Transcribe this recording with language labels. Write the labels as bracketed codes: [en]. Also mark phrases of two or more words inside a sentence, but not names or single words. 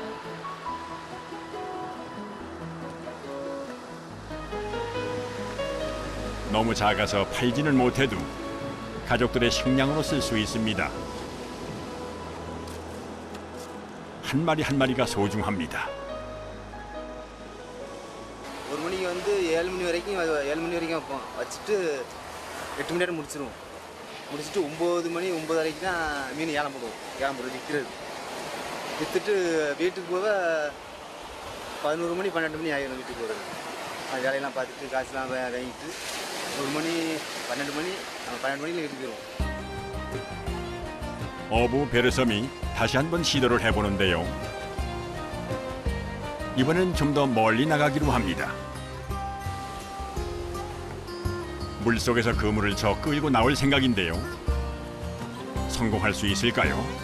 [ko] 너무 작아서 팔지는 못해도 가족들의 식량으로 쓸 수 있습니다. 한 마리 한 마리가 소중합니다. [ta] ஒரு மணிக்கு வந்து 7 மணி வரைக்கும் வைப்போம். வச்சுட்டு 8 மணி நேரம் முடிச்சிருவோம். முடிச்சுட்டு 9 மணி 9:30க்கு தான் மீன் ஏலம் போடுவோம். ஏலம் போடுறது விற்கிறது. விற்றுட்டு வீட்டுக்கு போக 11 மணி 12 மணி ஆகிடும் வீட்டுக்கு போகிறது. வேலையெல்லாம் பார்த்துட்டு காசுலாம் வாங்கிட்டு 1 மணி 12 மணி 12 மணிக்கு வீட்டுக்கு போயிடுவோம். [ko] 어부 베르섬이 다시 한번 시도를 해보는데요. 이번엔 좀 더 멀리 나가기로 합니다. 물속에서 그물을 쳐 끌고 나올 생각인데요. 성공할 수 있을까요?